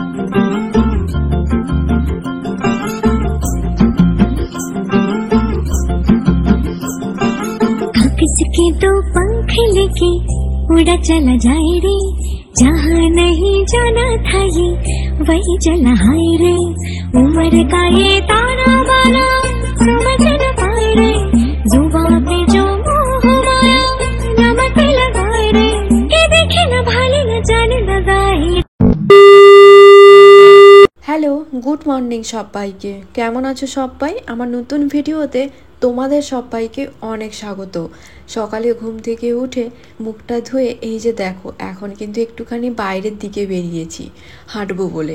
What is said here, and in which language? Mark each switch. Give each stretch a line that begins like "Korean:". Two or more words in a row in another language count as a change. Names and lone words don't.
Hindi: किसके दो पंख लेके उड़ा चला जाए रे, जहाँ नहीं जाना था ये वही चला हाय रे। उम्र का ये ताना बाना समझ न पाए रे, जुबां पे जो मोह माया नमक लगाए रे, ये देखे न भाले न जाने लगाए।
English: Hello, good morning
Bangla: সবাইকে। কেমন আছো সবাই? আমার নতুন ভিডিওতে তোমাদের সবাইকে অনেক স্বাগত। সকালে ঘুম থেকে উঠে মুখটা ধুয়ে এই যে দেখো, এখন কিন্তু একটুখানি বাইরের দিকে বেরিয়েছি হাঁটবো বলে।